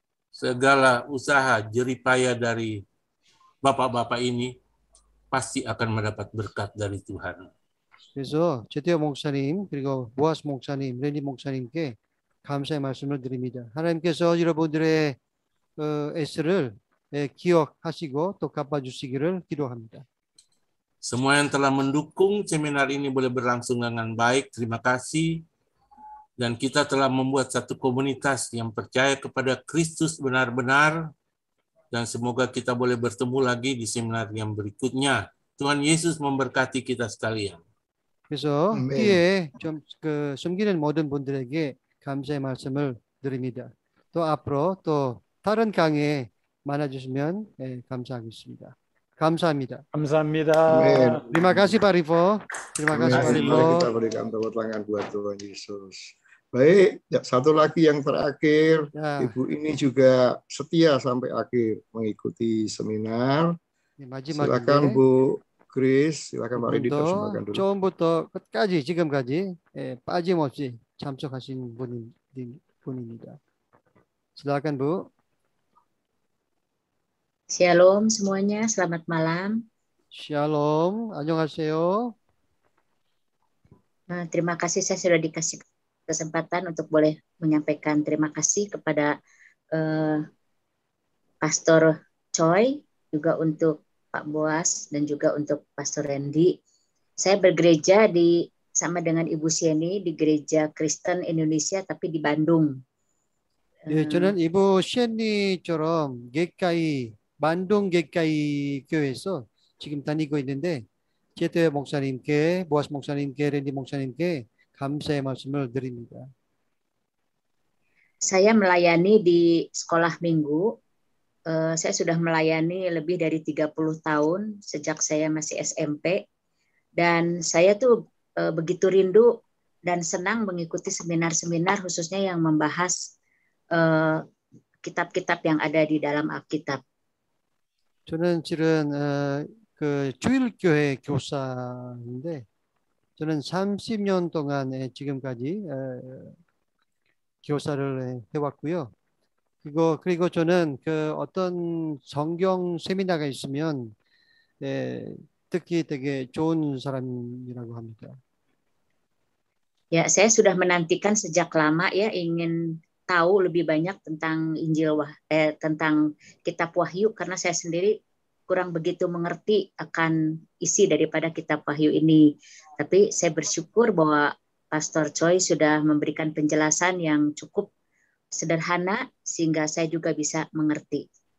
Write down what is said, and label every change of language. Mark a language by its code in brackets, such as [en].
[id] Segala usaha jeripaya dari bapak-bapak ini pasti akan mendapat berkat dari Tuhan. [ko] 그래서 제태호 목사님 그리고 보아스 목사님, 랜디 목사님께 감사의 말씀을 드립니다. 하나님께서 여러분들의 애쓰를 기억하시고 또 갚아주시기를 기도합니다. [id] Semua yang telah mendukung seminar ini boleh berlangsung dengan baik. Terima kasih. Dan kita telah membuat satu komunitas yang percaya kepada Kristus benar-benar. Dan semoga kita boleh bertemu lagi di seminar yang berikutnya. Tuhan Yesus memberkati kita sekalian. [ko] 그래서 뒤에 좀 숨기는 모든 분들에게 감사의 말씀을 드립니다. 또 앞으로 또 다른 강의에 만나주시면 감사하겠습니다. 감사합니다. 감사합니다. [id] Amin. Terima kasih Pak Rivo. Terima kasih Pak Mari Rivo. kita berikan tepuk tangan buat Tuhan Yesus. Baik, satu lagi yang terakhir, Ya. Ibu ini juga setia sampai akhir mengikuti seminar. Silakan Bu Chris, silakan Pak Edi persembahkan dulu. [ko] 처음부터 끝까지 지금까지 빠짐없이 참석하신 분입니다. [id] silakan Bu. Shalom semuanya, selamat malam. Shalom, [ko] 안녕하세요. [id] Terima kasih saya sudah dikasih kesempatan untuk boleh menyampaikan terima kasih kepada Pastor Choi, juga untuk Pak Boas dan juga untuk Pastor Randy. Saya bergereja sama dengan Ibu Sieni di Gereja Kristen Indonesia tapi di Bandung. [ko] 네, 저는 이부 시엔리처럼 만동 객가이 교회에서 지금 다니고 있는데 제태 목사님께, 보아스 목사님께, 랜디 목사님께 감사의 말씀을 드립니다. [id] Saya melayani di sekolah minggu. Saya sudah melayani lebih dari 30 tahun sejak saya masih SMP. Dan saya tuh begitu rindu dan senang mengikuti seminar-seminar khususnya yang membahas kitab-kitab yang ada di dalam Alkitab. [ko] 저는 실은 그 주일교회 교사인데 저는 30년 동안 지금까지 교사를 해왔고요. 그리고 저는 그 어떤 성경 세미나가 있으면 듣기 되게 좋은 사람이라고 합니다. [id] Ya, saya sudah menantikan sejak lama ya ingin tahu lebih banyak tentang tentang kitab Wahyu karena saya sendiri kurang begitu mengerti akan isi daripada kitab Wahyu ini. Tapi saya bersyukur bahwa Pastor Choi sudah memberikan penjelasan yang cukup sederhana sehingga saya juga bisa mengerti.